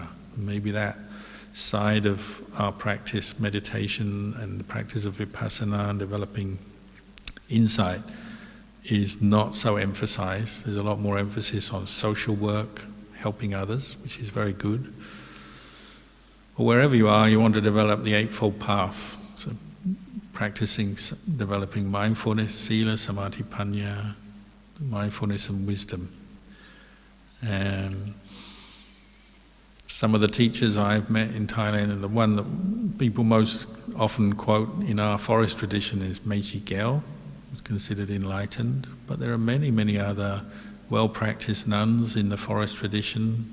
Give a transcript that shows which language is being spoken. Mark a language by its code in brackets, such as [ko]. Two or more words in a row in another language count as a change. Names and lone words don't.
[en] Maybe that side of our practice, meditation and the practice of vipassana and developing insight, is not so emphasized. There's a lot more emphasis on social work, helping others, which is very good. But wherever you are, you want to develop the Eightfold Path. So practicing, developing mindfulness, [pi] sila, samadhi, panya, [en] mindfulness and wisdom. And some of the teachers I've met in Thailand, and the one that people most often quote in our forest tradition is Meiji Gyel, who's considered enlightened. But there are many, many other well-practiced nuns in the forest tradition.